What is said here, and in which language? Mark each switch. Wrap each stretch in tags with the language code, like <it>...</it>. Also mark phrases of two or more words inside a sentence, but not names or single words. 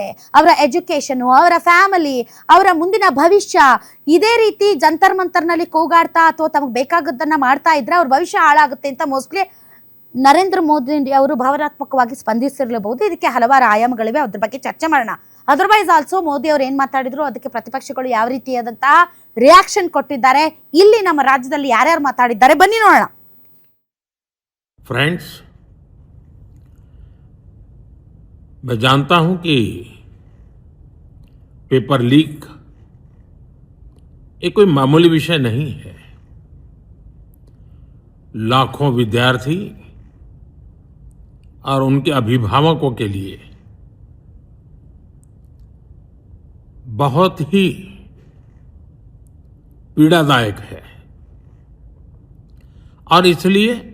<kn>ಅವರ ಎಜುಕೇಶನ್, ಅವರ ಫ್ಯಾಮಿಲಿ, ಅವರ ಮುಂದಿನ ಭವಿಷ್ಯ ಇದೇ ರೀತಿ ಜಂತರ್ ಮಂತರ್ನಲ್ಲಿ ಕೂಗಾಡ್ತಾ ಅಥವಾ ತಮಗೆ ಬೇಕಾಗದ್ದನ್ನ ಮಾಡ್ತಾ ಇದ್ರೆ ಅವ್ರ ಭವಿಷ್ಯ ಹಾಳಾಗುತ್ತೆ ಅಂತ ಮೋಸ್ಟ್ಲಿ ನರೇಂದ್ರ ಮೋದಿ ಅವರು ಭಾವನಾತ್ಮಕವಾಗಿ ಸ್ಪಂದಿಸಿರಬಹುದು. ಇದಕ್ಕೆ ಹಲವಾರು ಆಯಾಮಗಳಿವೆ, ಅದ್ರ ಬಗ್ಗೆ ಚರ್ಚೆ ಮಾಡೋಣ.</kn> <en>otherwise also</en> <kn>ಮೋದಿ ಅವರು ಏನ್ ಮಾತಾಡಿದ್ರು ಅದಕ್ಕೆ ಪ್ರತಿಪಕ್ಷಗಳು ಯಾವ ರೀತಿಯಾದಂತಹ ರಿಯಾಕ್ಷನ್ ಕೊಟ್ಟಿದ್ದಾರೆ, ಇಲ್ಲಿ ನಮ್ಮ ರಾಜ್ಯದಲ್ಲಿ ಯಾರ್ಯಾರು ಮಾತಾಡಿದ್ದಾರೆ ಬನ್ನಿ ನೋಡೋಣ.</kn> <hi>फ्रेंड्स, मैं जानता हूं कि</hi> <en>paper leak</en> <hi>ये कोई मामूली विषय नहीं है. लाखों विद्यार्थी और उनके अभिभावकों के लिए बहुत ही पीड़ादायक है और इसलिए</hi>